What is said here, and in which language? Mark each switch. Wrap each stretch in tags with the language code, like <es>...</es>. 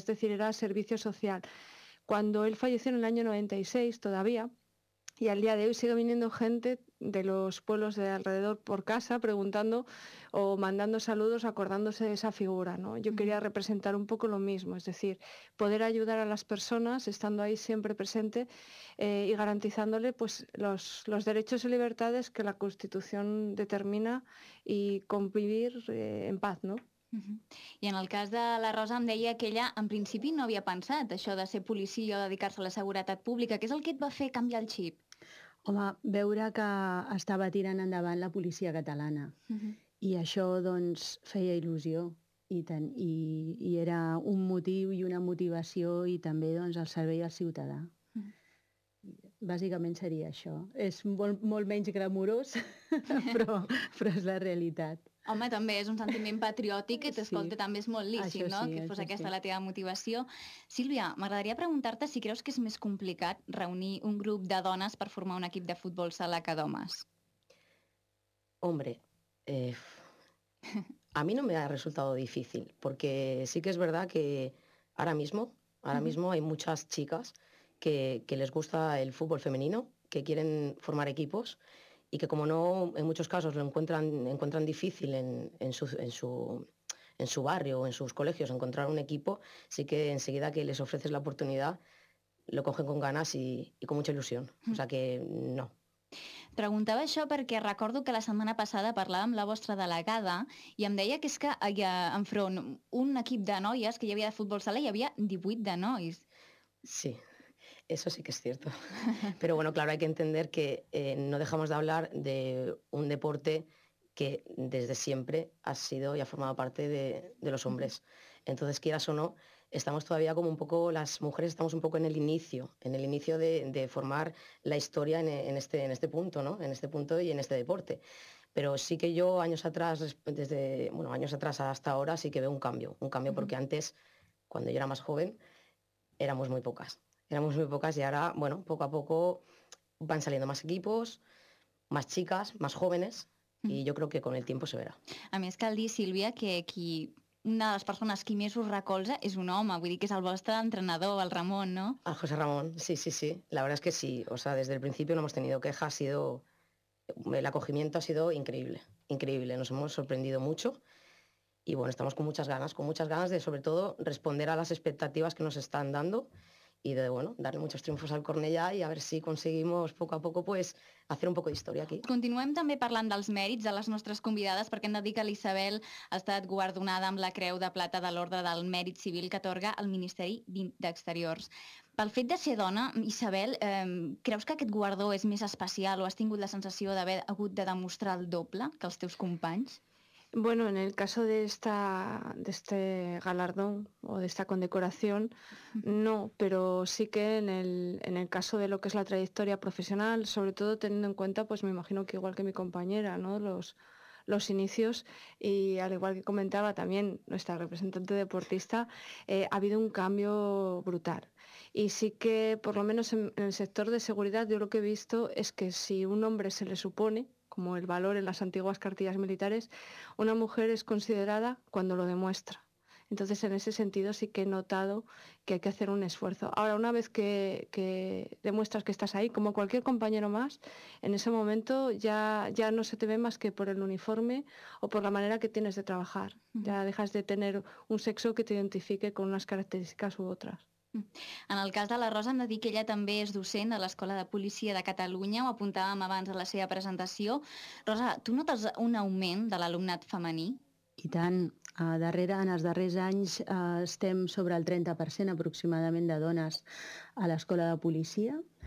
<es>Es decir, era servicio social. Cuando él falleció en el año 96 todavía, y al día de hoy sigue viniendo gente de los pueblos de alrededor por casa preguntando o mandando saludos, acordándose de esa figura, ¿no? Yo quería representar un poco lo mismo, es decir, poder ayudar a las personas estando ahí siempre presente y garantizándole pues los derechos y libertades que la Constitución determina y convivir en paz, ¿no?</es> <ca>I en el cas de la Rosa em deia que ella en principi no havia pensat això de ser policia o dedicar-se a la seguretat pública. Què és el que et va fer canviar el xip? Home, veure que estava tirant endavant la policia catalana. I això doncs feia il·lusió i era un motiu i una motivació i també doncs el servei al ciutadà. Bàsicament seria això. És molt menys glamurós, però és la realitat. Home, també és un sentiment patriòtic que t'escolta, sí. També és molt lícit, sí, no? Que fos aquesta, sí, la teva motivació. Sílvia, m'agradaria preguntar-te si creus que és més complicat reunir un grup de dones per formar un equip de futbol sala que d'homes.</ca> <es>Hombre, A mí no me ha resultado difícil, porque sí que es verdad que ahora mismo hay muchas chicas que les gusta el fútbol femenino, que quieren formar equipos y que, como no, en muchos casos lo encuentran difícil en su barrio o en sus colegios encontrar un equipo, sí que enseguida que les ofreces la oportunidad lo cogen con ganas y con mucha ilusión. O sea que no.</es> <ca>Preguntava això perquè recordo que la setmana passada parlava amb la vostra delegada i em deia que és que hi ha enfront un equip de noies que hi havia de futbol sala i hi havia 18 de nois.</ca> <es>Sí, eso sí que es cierto. Pero bueno, claro, hay que entender que no dejamos de hablar de un deporte que desde siempre ha sido y ha formado parte de los hombres. Entonces, quieras o no, estamos todavía como un poco, las mujeres estamos un poco en el inicio de formar la historia en este punto, ¿no? En este punto y en este deporte. Pero sí que yo años atrás hasta ahora sí que veo un cambio, uh-huh. Porque antes, cuando yo era más joven, éramos muy pocas y ahora, bueno, poco a poco van saliendo más equipos, más chicas, más jóvenes, uh-huh. Y yo creo que con el tiempo se verá. A mí es que al día, Silvia, que aquí...</es> <ca>una de les persones que més us recolza és un home, vull dir que és el vostre entrenador, el Ramon, no?</ca> <es>El José Ramon, sí. La verdad es que sí. O sea, desde el principio no hemos tenido queja, el acogimiento ha sido increíble. Nos hemos sorprendido mucho y, bueno, estamos con muchas ganas de, sobre todo, responder a las expectativas que nos están dando y de, bueno, darle muchos triunfos al Cornellà y a ver si conseguimos poco a poco, pues, hacer un poco de historia aquí.</es> <ca>Continuem també parlant dels mèrits de les nostres convidades, perquè hem de dir que l'Isabel ha estat guardonada amb la Creu de Plata de l'Ordre del Mèrit Civil que atorga el Ministeri d'Exteriors. Pel fet de ser dona, Isabel, creus que aquest guardó és més especial o has tingut la sensació d'haver hagut de demostrar el doble que els teus companys?</ca> <es>Bueno, en el caso de este galardón o de esta condecoración, no, pero sí que en el caso de lo que es la trayectoria profesional, sobre todo teniendo en cuenta, pues me imagino que igual que mi compañera, ¿no? Los inicios, y al igual que comentaba también nuestra representante deportista, ha habido un cambio brutal. Y sí que, por lo menos en el sector de seguridad, yo lo que he visto es que si un hombre se le supone, como el valor en las antiguas cartillas militares, una mujer es considerada cuando lo demuestra. Entonces, en ese sentido sí que he notado que hay que hacer un esfuerzo. Ahora, una vez que demuestras que estás ahí, como cualquier compañero más, en ese momento ya no se te ve más que por el uniforme o por la manera que tienes de trabajar. Ya dejas de tener un sexo que te identifique con unas características u otras.</es> <ca>En el cas de la Rosa hem de dir que ella també és docent de l'Escola de Policia de Catalunya, ho apuntàvem abans a la seva presentació. Rosa, tu notes un augment de l'alumnat femení? I tant. En els darrers anys estem sobre el 30% aproximadament de dones a l'Escola de Policia.</ca>